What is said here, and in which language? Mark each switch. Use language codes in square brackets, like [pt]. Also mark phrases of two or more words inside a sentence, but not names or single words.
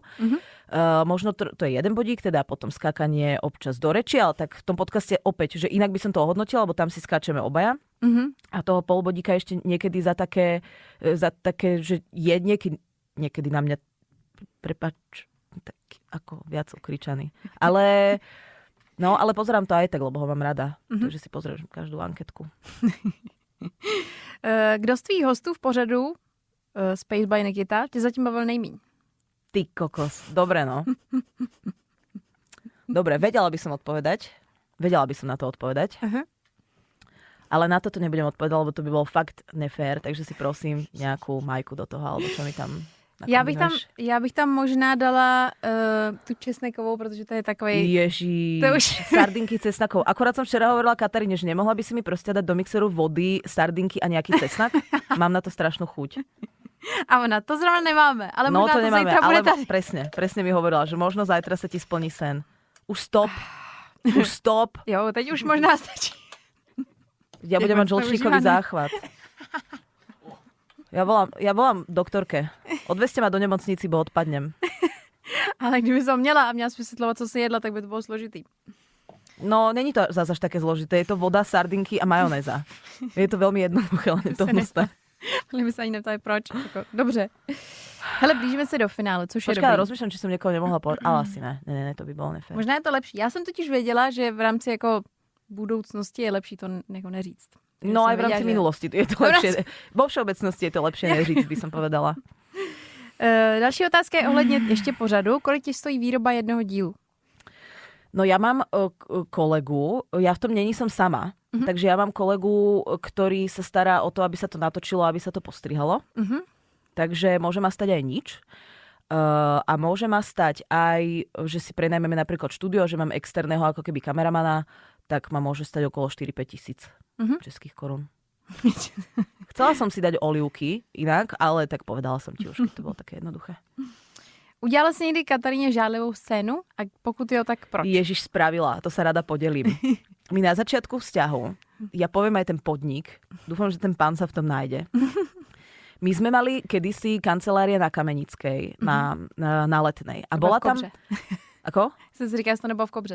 [sk] Možno to je jeden bodík, teda potom skákanie občas do reči, ale tak v tom podcaste opäť, že inak by som to ohodnotila, lebo tam si skáčeme obaja. A toho polbodíka ešte niekedy za také, že je niekedy na mňa prepáč, tak ako viac okričaný. Ale pozerám to aj tak, lebo ho mám rada. Takže si pozriem každú anketku. [cs] Kdo z tvých hostů v pořadu Space by Nikita tě zatím bavil nejmíň? [sk] Ty kokos. Dobre, no. Dobre, vedela by som na to odpovedať. Ale na toto nebudem odpovedať, lebo to by bolo fakt nefér, takže si prosím nejakú Majku do toho, alebo čo mi tam... [cs] Já bych tam možná dala tu česnekovou, protože to je takovej... [sk] Ježíš, sardinky cesnakov. Akorát som včera hovorila Kataríne, že nemohla by si mi proste dať do mixeru vody, sardinky a nejaký cesnak. Mám na to strašnú chuť. [cs] A ona, to zrovna nemáme, ale no, možná to nemáme, zajtra bude tady. [sk] Presne mi hovorila, že možno zajtra sa ti splní sen. Už stop. [cs] Jo, teď už možná stačí. [sk] Ja budem mať žlčníkový záchvat. Ja volám doktorke. Odvezte ma do nemocnici, bo odpadnem. [cs] Ale kdyby som měla a měla vysvětlovat, co si jedla, tak by to bylo složitý. [sk] No, není to zase až také zložité. Je to voda, sardinky a majonéza. Je to veľmi jednoduché, len je to hnusné. [cs] Ale my se ani neptali proč. Dobře. Hele, blížíme se do finále, což je dobrý. [sk] Rozmýšľam, či som niekoho nemohla povedať, ale asi ne. Ne, to by bolo nefér. [cs] Možná je to lepší. Já jsem totiž věděla, že v rámci jako budoucnosti je lepší to jako neříct. [sk] No aj v rámci minulosti je to lepšie. Vo všeobecnosti je to lepšie neříct, by som povedala. [cs] Další otázka je ohledně ještě pořadu. Kolik ti stojí výroba jednoho dílu? [sk] No ja mám kolegu, ja v tom není som sama, takže ja mám kolegu, ktorý sa stará o to, aby sa to natočilo, aby sa to postrihalo. Takže môže ma stať aj nič. A môže ma stať aj, že si prenajmeme napríklad štúdio, že mám externého ako keby kameramana, tak ma môže stať okolo 4-5 tisíc českých korún. Chcela som si dať olivky inak, ale tak povedala som ti už, keď to bolo také jednoduché. [cs] Udělala jsi někdy Kataríně žádlivou scénu? A pokud jo, tak proč? [sk] Ježiš, spravila, to sa rada podelím. My na začiatku vzťahu, ja poviem aj ten podnik, dúfam, že ten pán sa v tom nájde. My sme mali kedysi kancelárie na Kamenickej, na Letnej. A bola tam... Ako? [cs] Jsem si říkala, že to nebylo v Kobře.